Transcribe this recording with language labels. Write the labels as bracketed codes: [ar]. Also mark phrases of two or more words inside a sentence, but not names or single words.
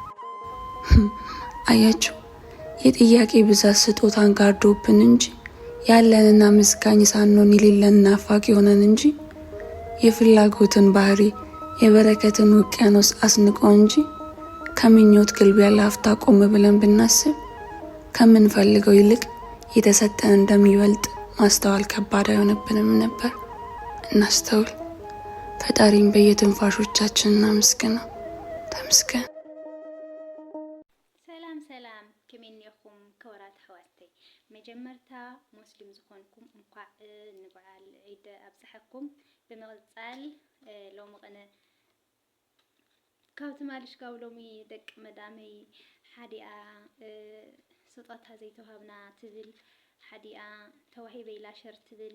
[am] አያችሁ፣ የጥያቄ ብዛት ስጦታን ጋርዶብን እንጂ ያለንና ምስጋኝ ሳንሆን የሌለን ናፋቂ ሆነን እንጂ የፍላጎትን ባህሪ የበረከትን ውቅያኖስ አስንቆ እንጂ ከምኞት ግልቢያ ለአፍታ ቆም ብለን ብናስብ ከምንፈልገው ይልቅ የተሰጠን እንደሚበልጥ ማስተዋል ከባድ አይሆንብንም ነበር። እናስተውል። ፈጣሪን በየትንፋሾቻችን እናመስግነው። ተመስገን። [ti] ሰላም ከመንየኹም ከወራት ሕዋተይ መጀመርታ ሙስሊም ዝኾንኩም እንኳዕ ንበዓል ዒድ ኣብፅሐኩም። ብምቕፃል ሎሚ ቅነ ካብቲ ማልሽ ጋብ ሎሚ ደቂ መዳመይ ሓዲኣ ስጦታ ዘይተዋሃብና ትብል ሓዲኣ ተዋሂበይላ ሸር ትብል